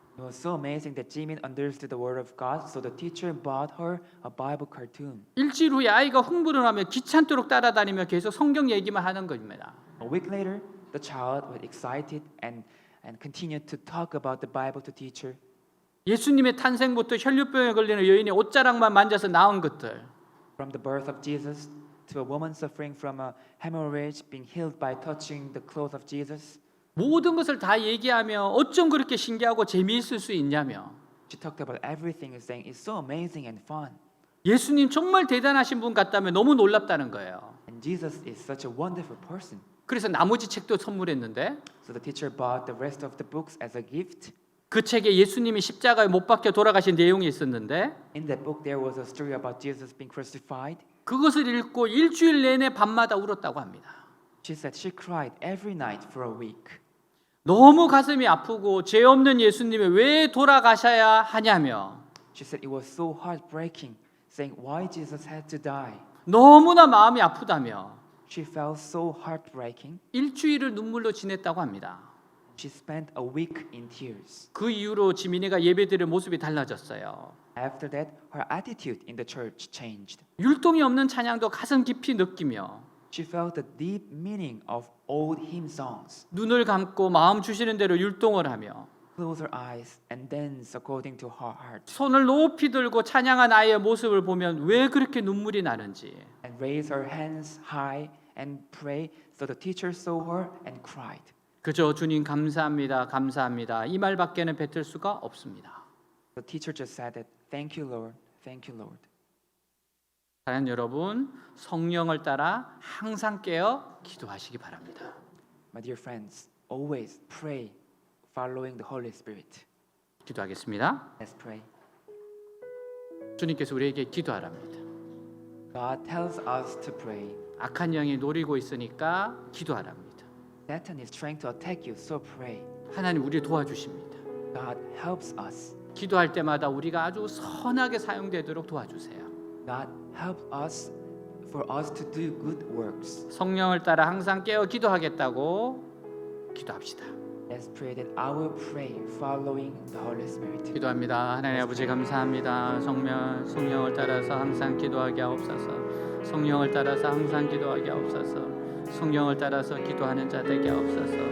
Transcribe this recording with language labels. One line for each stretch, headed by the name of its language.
English: It was so amazing that Jimin understood the word of God, so the teacher bought her a Bible cartoon.
Korean: 일주일 후에 아이가 흥분을 하며 귀찮도록 따라다니며 계속 성경 얘기만 하는 겁니다.
English: A week later, the child was excited and continued to talk about the Bible to teacher.
Korean: 예수님의 탄생부터 혈류병에 걸리는 여인이 옷자락만 만져서 나은 것들,
English: From the birth of Jesus to a woman suffering from a hemorrhage being healed by touching the clothes of Jesus.
Korean: 모든 것을 다 얘기하며 어쩜 그렇게 신기하고 재미있을 수 있냐며
English: She talked about everything, saying it's so amazing and fun.
Korean: 예수님 정말 대단하신 분 같다며 너무 놀랍다는 거예요.
English: And Jesus is such a wonderful person.
Korean: 그래서 나머지 책도 선물했는데
English: So the teacher bought the rest of the books as a gift.
Korean: 그 책에 예수님이 십자가에 못 박혀 돌아가신 내용이 있었는데
English: In that book, there was a story about Jesus being crucified.
Korean: 그것을 읽고 일주일 내내 밤마다 울었다고 합니다.
English: She said she cried every night for a week.
Korean: 너무 가슴이 아프고 죄 없는 예수님이 왜 돌아가셔야 하냐며
English: She said it was so heartbreaking, saying why Jesus had to die.
Korean: 너무나 마음이 아프다며
English: She felt so heartbreaking.
Korean: 일주일을 눈물로 지냈다고 합니다.
English: She spent a week in tears.
Korean: 그 이후로 지민이가 예배드릴 모습이 달라졌어요.
English: After that, her attitude in the church changed.
Korean: 율동이 없는 찬양도 가슴 깊이 느끼며
English: She felt the deep meaning of old hymn songs.
Korean: 눈을 감고 마음 주시는 대로 율동을 하며
English: Close her eyes and dance according to her heart.
Korean: 손을 높이 들고 찬양한 아이의 모습을 보면 왜 그렇게 눈물이 나는지
English: And raise her hands high and pray. So the teacher saw her and cried.
Korean: 그저 주님 감사합니다 감사합니다 이 말밖에는 뱉을 수가 없습니다.
English: The teacher just said that, thank you, Lord. Thank you, Lord.
Korean: 사랑하는 여러분, 성령을 따라 항상 깨어 기도하시기 바랍니다.
English: My dear friends, always pray following the Holy Spirit.
Korean: 기도하겠습니다.
English: Let's pray.
Korean: 주님께서 우리에게 기도하랍니다.
English: God tells us to pray.
Korean: 악한 영이 노리고 있으니까 기도하랍니다.
English: Satan is trying to attack you, so pray.
Korean: 하나님 우리 도와주십니다.
English: God helps us.
Korean: 기도할 때마다 우리가 아주 선하게 사용되도록 도와주세요.
English: God help us for us to do good works.
Korean: 성령을 따라 항상 깨어 기도하겠다고 기도합시다.
English: Let's pray that I will pray following the Holy Spirit.
Korean: 기도합니다. 하나님 아버지 감사합니다. 성령을 따라서 항상 기도하게 하옵소서. 성령을 따라서 항상 기도하게 하옵소서. 성령을 따라서 기도하는 자 되게 하옵소서.